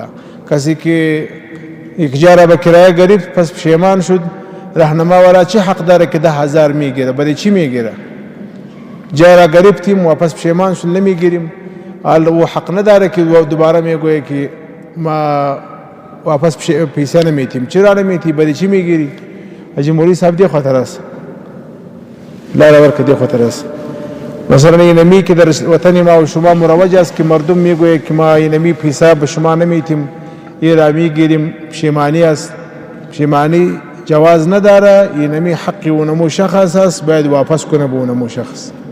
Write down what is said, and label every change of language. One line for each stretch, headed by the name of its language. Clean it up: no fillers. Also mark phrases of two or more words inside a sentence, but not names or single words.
Persian: کسی که یک جا را به کرایه گرفت پس پشیمان شد، راهنما والا چه حق داره که 10,000 میگیره؟ برای چی میگیره؟ جا را گرفتیم واپس پشیمان شد نمیگیریم، او حق نداره که دوباره میگویه که ما واپس پیسه نمیتیم. چرا نمیتی؟ برای چی میگیری؟ حاجی مولوی صاحب دی خاطر است،
Pashto: لاره ورکه
Persian: دی خاطر است. مثلا اینمی که در وطن ما و شما مروج است که مردم میگویه که ما اینمی پیسه به شما نمیتیم، این را میگیریم، پشیمانی است. پشیمانی جواز نداره، اینمی حقی اونمو شخص است، باید واپس کنه به اونمو شخص.